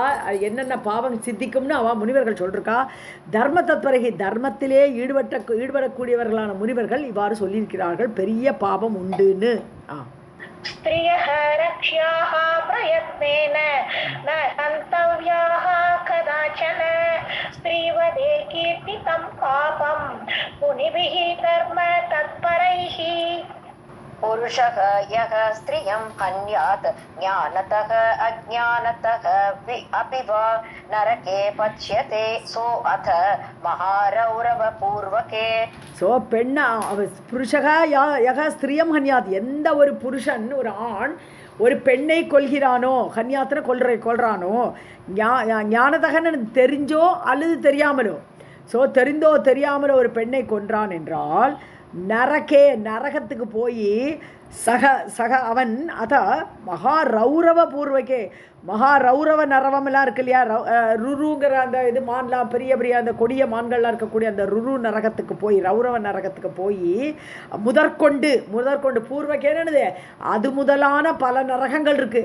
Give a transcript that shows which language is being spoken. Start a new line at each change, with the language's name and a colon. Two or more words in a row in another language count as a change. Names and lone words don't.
Tamil: என்னென்ன பாவம் சித்திக்கும்னு முனிவர்கள் சொல்லிருக்கா.
Sanskrit: धर्म तत्परैः,
Tamil: தர்மத்திலே ஈடுபடக்கூடியவர்களான முனிவர்கள் இவ்வாறு சொல்லியிருக்கிறார்கள். பெரிய பாபம் உண்டுன்னு.
Sanskrit: स्त्रियः रक्ष्याः प्रयत्नेन न हन्तव्याः कदाचन स्त्रीवधे कीर्तितं पापं मुनिभिः धर्म तत्परैः. पुरुषः यः स्त्रियं हन्यात् ज्ञानतः अज्ञानतः अपि वा नरके पच्यते सो अथ महारौरवपूर्वके.
Tamil: ஸோ பெண்ணா
Sanskrit: पुरुषः यः स्त्रियं हन्यात्,
Tamil: எந்த ஒரு புருஷன் ஒரு ஆண் ஒரு பெண்ணை கொல்கிறானோ, ஹன்யாத்தின கொல்றானோ, ஞானதகன்னு தெரிஞ்சோ அல்லது தெரியாமலோ, ஸோ தெரிந்தோ தெரியாமலோ ஒரு பெண்ணை கொன்றான் என்றால் நரகே, நரகத்துக்கு போய் சக அவன் அத
Sanskrit: महारौरव पूर्वके,
Tamil: மகாரௌரவ நரவமெல்லாம் இருக்கு இல்லையா, ருருங்கிற அந்த இது மான்லாம், பெரிய பெரிய அந்த கொடிய மான்கள்லாம் இருக்கக்கூடிய அந்த ருரு நரகத்துக்கு போய், ரௌரவ நரகத்துக்கு போய் முதற்கொண்டு பூர்வக்கேன்னு அது முதலான பல நரகங்கள் இருக்கு.